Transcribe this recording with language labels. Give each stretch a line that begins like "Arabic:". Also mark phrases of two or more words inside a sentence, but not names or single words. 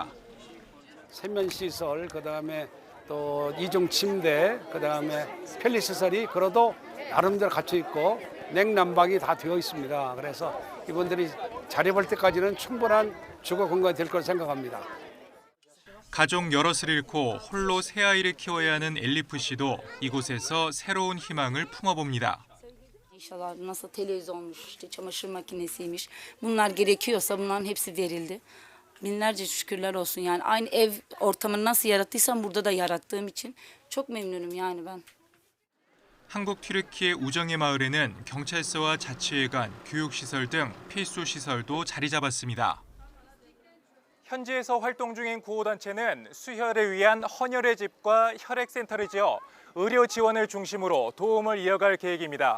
Korean: 세면시설, 그다음에 또 이중 침대, 그다음에 편리시설이 그래도 나름대로 갖춰 있고 냉난방이 다 되어 있습니다. 그래서 이분들이 자립할 때까지는 충분한 주거 공간이 될 거라 생각합니다. 가족 여럿을 잃고 홀로 세 아이를 키워야 ha는 엘리프 씨도 이곳에서 새로운 희망을 품어봅니다.
Turkish: İnşallah nasıl televizyonmuş, işte çamaşır makinesiymiş. Bunlar gerekiyorsa bunların hepsi verildi. Binlerce şükürler olsun yani aynı ev ortamını nasıl yarattıysam burada da yarattığım için çok memnunum yani ben.
Korean: 한국 튀르키예 우정의 마을에는 경찰서와 자치회관, 교육시설 등 필수 시설도 자리 잡았습니다. 현지에서 활동 중인 구호단체는 수혈을 위한 헌혈의 집과 혈액센터를 지어 의료 지원을 중심으로 도움을 이어갈 계획입니다.